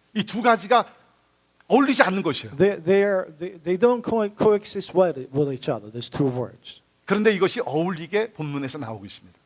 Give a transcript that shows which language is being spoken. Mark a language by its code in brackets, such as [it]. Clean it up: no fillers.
[ko] 이 두 가지가 어울리지 않는 것이에요. [en] They don't coexist with each other. There's two words. [ko] 그런데 이것이 어울리게 본문에서 나오고 있습니다.